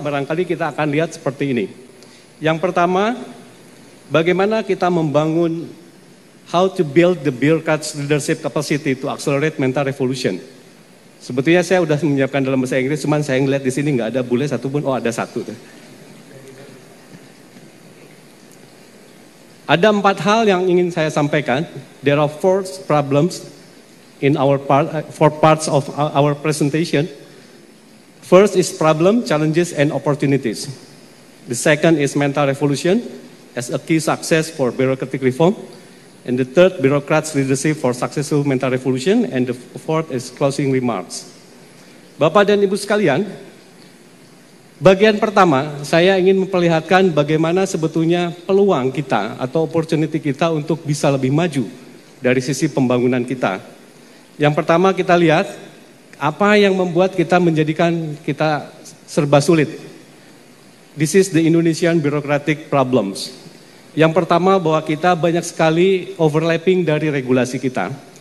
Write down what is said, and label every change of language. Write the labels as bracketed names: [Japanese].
[Indonesian] Barangkali kita akan lihat seperti ini. Yang pertama, bagaimana kita membangun [English] how to build the bureaucrats leadership capacity to accelerate mental revolution. [Indonesian] Sebetulnya saya sudah menyiapkan dalam bahasa Inggris, cuman saya ngeliat di sini nggak ada bule satupun. Oh, ada satu tuh. Ada 4 hal yang ingin saya sampaikan. [English] There are 4 problems in our parts of our presentation. First is problem, challenges, and opportunities. The second is mental revolution as a key success for bureaucratic reform. And the third, bureaucrats leadership for successful mental revolution. And the fourth is closing remarks. [Indonesian] Bapak dan Ibu sekalian, bagian pertama, saya ingin memperlihatkan bagaimana sebetulnya peluang kita atau opportunity kita untuk bisa lebih maju dari sisi pembangunan kita. Yang pertama kita lihat, apa yang membuat kita menjadikan kita serba sulit. [English] This is the Indonesian bureaucratic problems. [Indonesian] Yang pertama bahwa kita banyak sekali overlapping dari regulasi kita.